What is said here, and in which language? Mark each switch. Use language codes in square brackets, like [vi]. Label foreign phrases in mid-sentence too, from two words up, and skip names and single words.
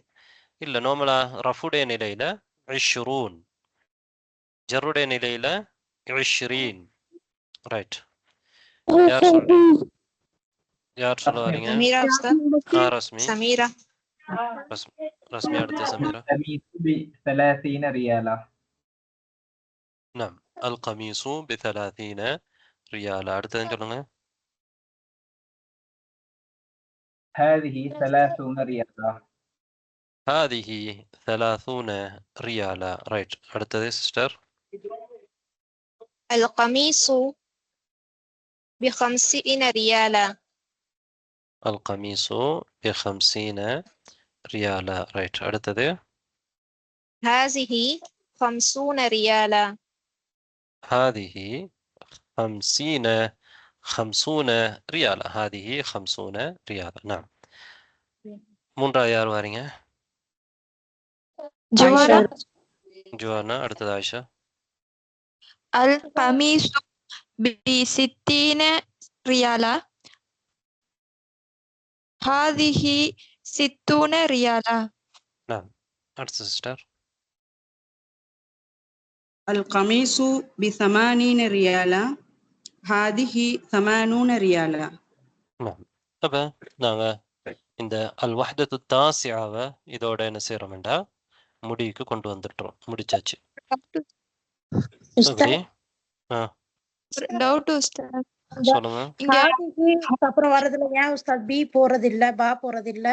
[ta] இல்ல நார்மலா ரஃபுடைய நிலையில 20, ஜர்ருடைய நிலையில 20. ரைட். யார் சொல்ல வரீங்க? சமீரா உஸ்தாத். ரஸ்மி. சமீரா. ரஸ்மி அடுத்து சமீரா. [ar] ب30 ريالا. نعم القميص ب30 ريالا. [ta] அடுத்து சொல்லுங்க. [ar] هذه 30 ريالا. هذه 30 ريالا. [ta] ரைட். அடுத்தது சிஸ்டர். [ar] القميص ب50 ريالا. القميص ب50 ريالا. [ta] ரைட். அடுத்தது. [ar] هذه 50 ريالا. هذه 50 ريالا. هذه 50 ريالا. نعم. [ta] மூன்றாவது யார் வாரீங்க? جوانا. ஜுவானா. அடுத்தது ஆயிஷா. [ar] القميص ب60 ريالا. هذه 60 ريالا. نعم. [ta] அடுத்த சிஸ்டர். [ar] القميص ب80 ريالا. هذه 80 ريالا. نعم. [ta] அப்ப நாங்க இந்த [ar] الوحدة التاسعة [ta] இதோட என்ன செய்யறோம்டா முடிவுக்கு கொண்டு வந்துட்டோம். முடிச்சாச்சு. எப்படி? டவுட் உஸ்தாத். சொல்லுங்க. அப்புறம் வரதுல ஏன் உஸ்தாத் பி போறது இல்ல, பா போறது இல்ல?